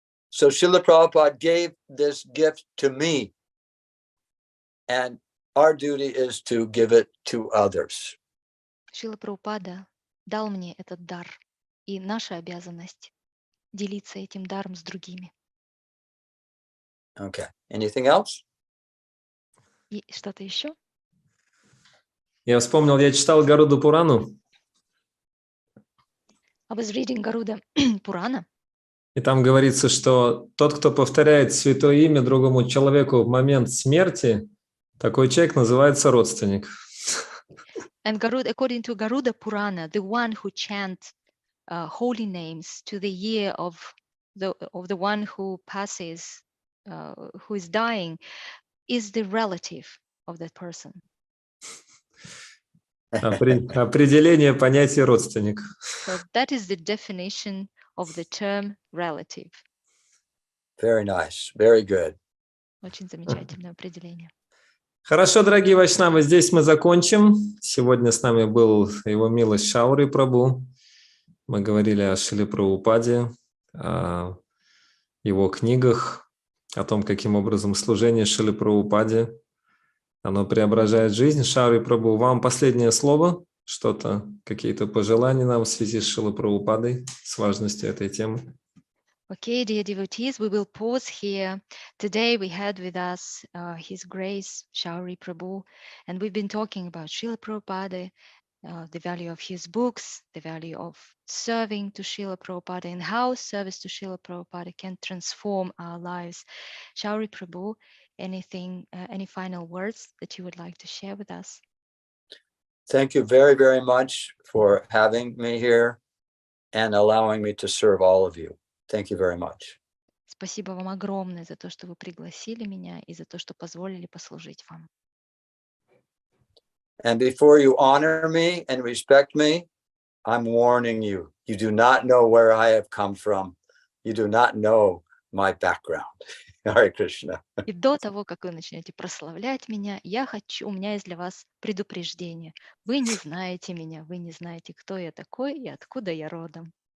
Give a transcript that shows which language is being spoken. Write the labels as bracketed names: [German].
[English] So Шрила Prabhupada gave this gift to me, and our duty is to give it to others. [Russian] Шрила Прабхупада дал мне этот дар, и наша обязанность делиться этим даром с другими. [English] Okay. Anything else? [Russian] И что-то еще? Я вспомнил, я читал Гаруда Пурану, [English] I was reading Garuda Purana. [Russian] и там говорится, что тот, кто повторяет святое имя другому человеку в момент смерти, такой человек называется родственник. [English] And according to Garuda Purana, the one who chants holy names to the ear of the one who passes, who is dying, is the relative of that person. [Russian] Определение понятия родственник. [English] So that is the definition of the term relative. Very nice. Very good. [Russian] Очень замечательное определение. Хорошо, дорогие вайшнавы, здесь мы закончим. Сегодня с нами был его милость Шаури Прабху. Мы говорили о Шриле Прабхупаде, о его книгах, о том, каким образом служение Шриле Прабхупаде, оно преображает жизнь. Шаури Прабху, вам последнее слово? Что-то, какие-то пожелания нам в связи с Шрилой Прабхупадой, с важностью этой темы? [English] Okay, dear devotees, we will pause here. Today we had with us His Grace Šauri Prabhu, and we've been talking about Šrila Prabhupada, the value of his books, the value of serving to Šrila Prabhupada, and how service to Šrila Prabhupada can transform our lives. Šauri Prabhu, anything, any final words that you would like to share with us? Thank you very, very much for having me here and allowing me to serve all of you. Thank you very much. [Russian] Спасибо вам огромное за то, что вы пригласили меня и за то, что позволили послужить вам. [English] And before you honor me and respect me, I'm warning you. You do not know where I have come from. You do not know my background. Hare Krishna. [Russian] И до того, как вы начнете прославлять меня, у меня есть для вас предупреждение. Вы не знаете меня, вы не знаете, кто я такой и откуда я родом.